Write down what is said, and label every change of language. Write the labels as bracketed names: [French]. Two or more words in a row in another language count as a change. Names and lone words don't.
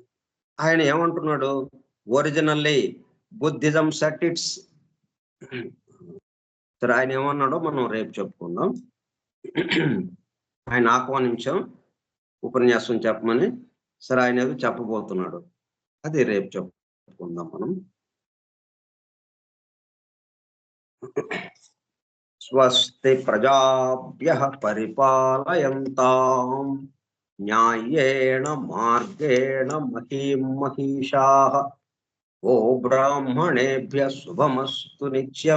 [Telugu] ఆయన ఏమంటున్నాడు? [English] originally Buddhism set its. [Telugu] సరే, ఆయన ఏమన్నాడో మనం రేపు చెప్పుకుందాం. ఆయన ఆహ్వానించాం ఉపన్యాసం చెప్పమని. సరే, ఆయన ఏదో చెప్పబోతున్నాడు. అది రేపు చెప్పుకుందాం మనం. [Sanskrit] స్వస్తి ప్రజాభ్యః పరిపాలయంతాం న్యాయేణ మార్గేణ మహీం మహీషాః. ఓ బ్రాహ్మణేభ్యః శుభమస్తు నిత్యం.